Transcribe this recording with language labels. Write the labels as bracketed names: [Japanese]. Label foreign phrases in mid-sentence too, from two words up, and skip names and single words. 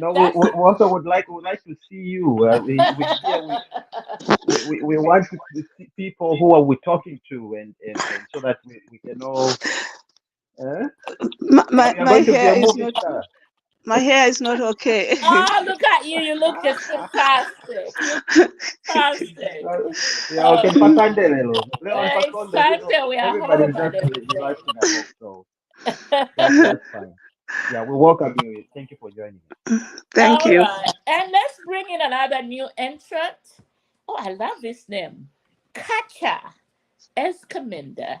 [English] No, we also would like to see you. We want to see people who are we talking to, and so that we can know. My You're going to be hair a is movie not star. my hair is not okay. Oh, look at you! You look just fantastic. Fantastic. Yeah, okay. Patande lelo. Leon Patonde, Sunday we are everybody home is and just everything. relaxing at home, so that's fine. Yeah, we welcome you. Thank you for joining us. Thank All you. right, and let's bring in another new entrant. Oh, I love this name, Kacha Escamenda.